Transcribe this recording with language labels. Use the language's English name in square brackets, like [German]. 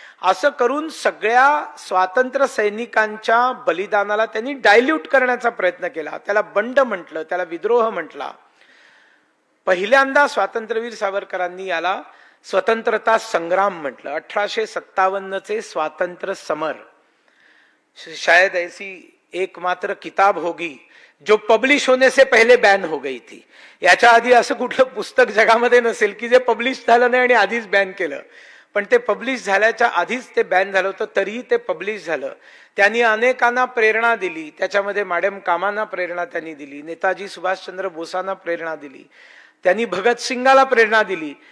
[Marathi] असं करून सगळ्या स्वातंत्र्य सैनिकांच्या बलिदानाला त्यांनी डायल्यूट करण्याचा प्रयत्न केला. त्याला बंड म्हटलं, त्याला विद्रोह म्हटला. पहिल्यांदा स्वातंत्र्यवीर सावरकरांनी याला स्वतंत्रता संग्राम म्हटलं. 1857 स्वातंत्र्य समर. [Hindi] शायद ऐसी एकमात्र किताब होगी जो पब्लिश होने से पहले बॅन हो गई थी. [Marathi] याच्या आधी असं कुठलं पुस्तक जगामध्ये नसेल की जे पब्लिश झालं नाही आणि आधीच बॅन केलं. पण ते पब्लिश झाल्याच्या आधीच ते बॅन झालं होतं, तरीही ते पब्लिश झालं. त्यांनी अनेकांना प्रेरणा दिली. त्याच्यामध्ये मॅडम कामांना प्रेरणा त्यांनी दिली, नेताजी सुभाषचंद्र बोसांना प्रेरणा दिली, त्यांनी भगतसिंगाला प्रेरणा दिली.